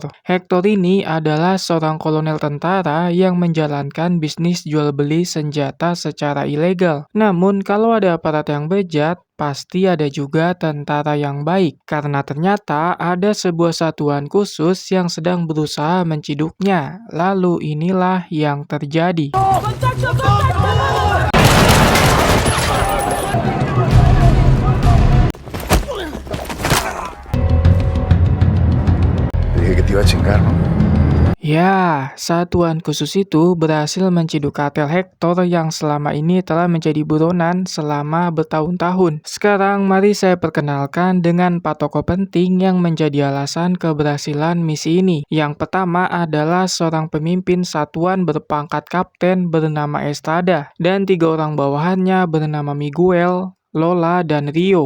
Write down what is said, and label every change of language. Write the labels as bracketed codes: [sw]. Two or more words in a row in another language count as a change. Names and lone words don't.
[id] Hector ini adalah seorang kolonel tentara yang menjalankan bisnis jual beli senjata secara ilegal. Namun, kalau ada aparat yang bejat, pasti ada juga tentara yang baik, karena ternyata ada sebuah satuan khusus yang sedang berusaha menciduknya. Lalu inilah yang terjadi. [es] Te dije que te iba a chingar, ¿no? [id] Ya, satuan khusus itu berhasil menciduk kartel Hector yang selama ini telah menjadi buronan selama bertahun-tahun. Sekarang mari saya perkenalkan dengan 4 tokoh penting yang menjadi alasan keberhasilan misi ini. Yang pertama adalah seorang pemimpin satuan berpangkat kapten bernama Estrada, dan 3 orang bawahannya bernama Miguel, Lola, dan Rio.